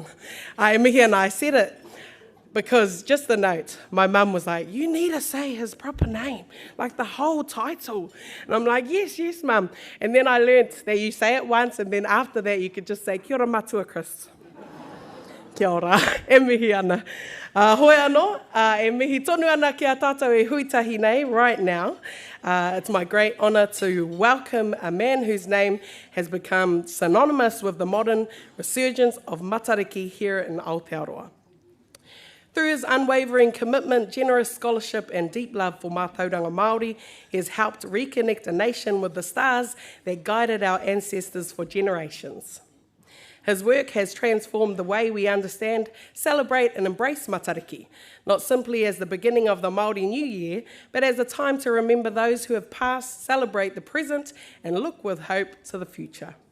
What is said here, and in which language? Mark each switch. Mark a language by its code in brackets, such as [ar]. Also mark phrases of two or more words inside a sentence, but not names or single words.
[en] Mihi and I said it because, just the note, my mum was like, you need to say his proper name, like the whole title. And I'm like, yes, mum. And then I learnt that you say it once, and then after that you could just say, [mi] kia ora matua, Chris. Kia ora, e mihi ana. Hoi anō, e mihi tonu ana ki a tātou e huitahi nei [en] right now. It's my great honour to welcome a man whose name has become synonymous with the modern resurgence of Matariki here in Aotearoa. Through his unwavering commitment, generous scholarship and deep love for [mi] mātauranga Māori, [en] he has helped reconnect a nation with the stars that guided our ancestors for generations. His work has transformed the way we understand, celebrate and embrace Matariki, not simply as the beginning of the Māori New Year, but as a time to remember those who have passed, celebrate the present and look with hope to the future.